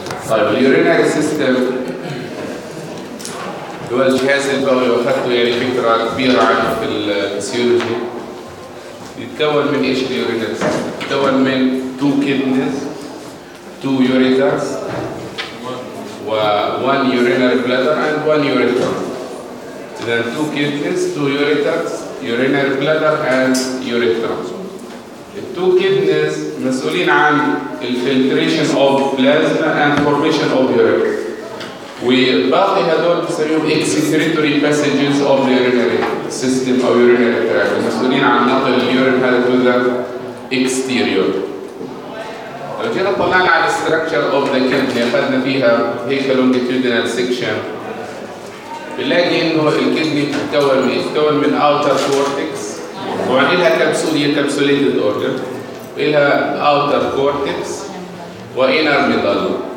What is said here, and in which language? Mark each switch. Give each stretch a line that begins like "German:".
Arabic: طيب اليورينري سيستم هو الجهاز البولي، واخذته يعني فكرة كبيرة عنه في الفسيولوجي. يتكون من ايش اليورينري سيستم؟ يتكون من
English: two kidneys, two ureters, one urinary bladder and one ureter. Then two kidneys, two ureters, urinary bladder and ureter. The two kidneys
Arabic: مسؤولين عن
English: filtration of plasma and formation of urine.
Arabic: وباقي هذول بسميهم
English: excretory passages of the urinary system or urinary tract.
Arabic: مسؤولين عن نقل urine هذا
English: to the exterior.
Arabic: لو جينا طلعنا على الستركتشر اوف ذا كيدني، اخذنا فيها هيك لونجيتودينال سيكشن، بنلاقي انه الكيدني بتتكون من اوتر كورتكس، وعن لها كبسول، هي كبسوليتد اورجن، لها اوتر كورتكس وانر ميدالو.